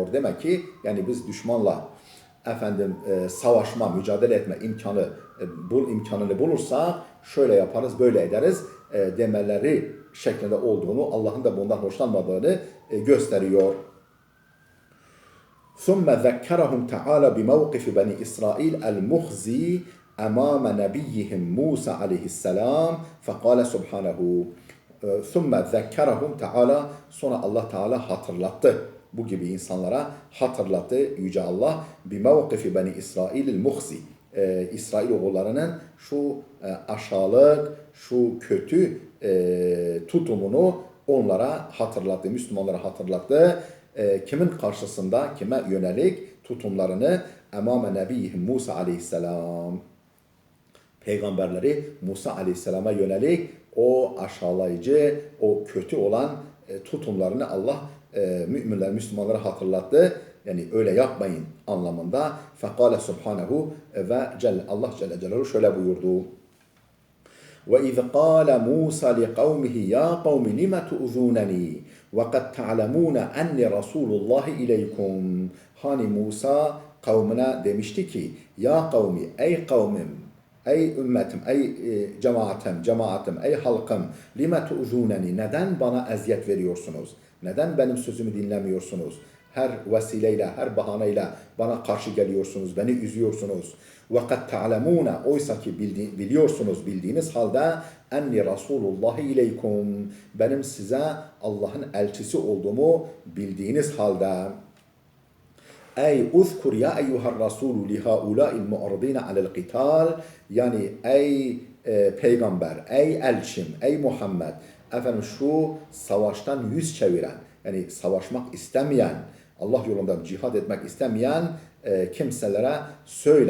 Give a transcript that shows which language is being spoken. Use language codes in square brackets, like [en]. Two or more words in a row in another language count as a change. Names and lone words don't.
[tr] Demek ki yani biz düşmanla savaşma, mücadele etme imkanını bulursak şöyle yaparız, böyle ederiz demeleri şeklinde olduğunu, Allah'ın da bundan hoşlanmadığını gösteriyor. [ar] ثم ذكرهم تعالى بموقف بني إسرائيل المخزي أمام نبيهم موسى عليه السلام فقال سبحانه ثم ذكرهم تعالى [tr] sonra Allah Teala hatırlattı. Bu gibi insanlara hatırlattı Yüce Allah. [ar] بموقف بني إسرائيل المخزي [tr] İsrail oğullarının şu aşağılık, şu kötü tutumunu onlara hatırlattı, Müslümanlara hatırlattı. Kimin karşısında, kime yönelik tutumlarını [ar] أمام نبيهم موسى عليه السلام, [tr] peygamberleri Musa aleyhisselama yönelik o aşağılayıcı, o kötü olan tutumlarını Allah müminler, Müslümanlara hatırlattı. Yani öyle yapmayın anlamında. [ar] فقال سبحانه [tr] ve Allah Celle Celaluhu şöyle buyurdu. [ar] وَإِذْ قَالَ مُوسَى لِقَوْمِهِ يَا قَوْمِ لِمَ تُؤْذُونَنِي وَقَدْ تَعْلَمُونَ أَنِّي رَسُولُ اللّٰهِ إِلَيْكُمْ. [tr] Hani Musa kavmine demişti ki, [ar] يا قوم, [tr] ey kavmim, ey ümmetim, ey cemaatim, ey halkım, [ar] لم تؤذونني, [tr] neden bana eziyet veriyorsunuz? Neden benim sözümü dinlemiyorsunuz? Her vesileyle, her bahaneyle bana karşı geliyorsunuz, beni üzüyorsunuz. [ar] وَقَدْ تَعْلَمُونَ [tr] oysa ki biliyorsunuz, bildiğiniz halde [ar] أني رسول الله إليكم, [tr] benim size Allah'ın elçisi olduğumu bildiğiniz halde. [ar] أي اذكر يا أيها الرسول لهؤلاء المعرضين عن القتال, [tr] yani ey peygamber, ey elçim, ey Muhammed, şu savaştan yüz çeviren, yani savaşmak istemeyen, Allah yolunda cihad etmek istemeyen kimselere söyle.